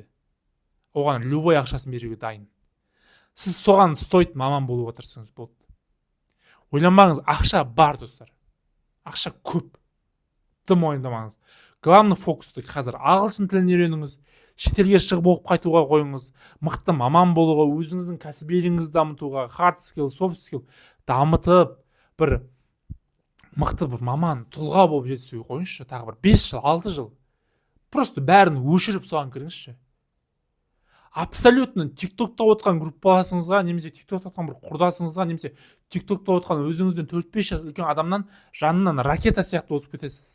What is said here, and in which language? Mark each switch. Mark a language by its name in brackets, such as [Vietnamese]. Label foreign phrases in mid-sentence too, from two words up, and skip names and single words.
[Kazakh] Оған любой ақшасын беруге дайын. Сіз соған стоит маман болып отырсыңыз болды. Ойланбаңыз, ақша бар, достар. Ақша көп. Тым ойламаңыз. Главный фокусты қазір ағылшын тілін үйреніңіз. Шетелге шығып оқып қайтуға қойыңыз, мықты маман болуға, өзіңіздің кәсібилігіңізді дамытуға, [English] hard skill, soft skill, [Kazakh] дамытып бір мықты бір маман тұлға болып жетсе қойыңызшы, тағы бір 5 жыл 6 жыл просто бәрін өшіріп соған кіріңізші. Абсолютно тиктокта отқан группаласыңызға немесе тиктокта отқан бір құрдасыңызға немесе тиктокта отқан өзіңізден 4-5 жас үлкен адамнан жанынан ракета сияқты өтіп кетесіз.